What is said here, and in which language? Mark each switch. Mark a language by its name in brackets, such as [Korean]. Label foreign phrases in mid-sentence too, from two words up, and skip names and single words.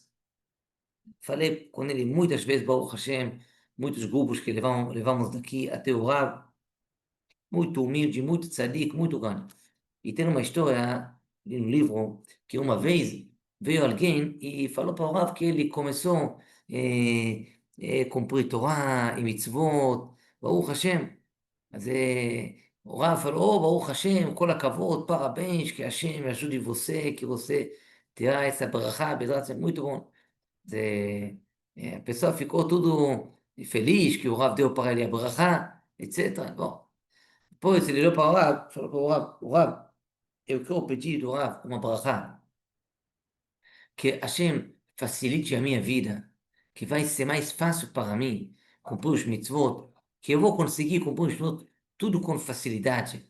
[Portuguese] Falei com ele muitas vezes, [Hebrew] ברוך השם, [Portuguese] muitos grupos que levamos daqui até o Rav, muito humilde, muito tzadik, muito grande. E tem uma história no livro que uma vez veio alguém e falou para o Rav que ele começou a cumprir Torá e mitzvot, [Hebrew] ברוך השם. [Portuguese] אז o Rav falou, oh, [Hebrew] ברוך השם, כל הכבוד, [Portuguese] parabéns, que Hashem ajude você, que você terá essa brachá, [Hebrew] בעזרת השם, [Portuguese] muito bom. A pessoa ficou tudo feliz que o Rav deu para ele a brachá, etc. Bom, depois ele olhou para o Rav, falou para o Rav, eu quero pedir do Rav uma brachá, que Hashem facilite a minha vida, que vai ser mais fácil para mim cumprir os mitzvot, que eu vou conseguir cumprir os mitzvot tudo com facilidade.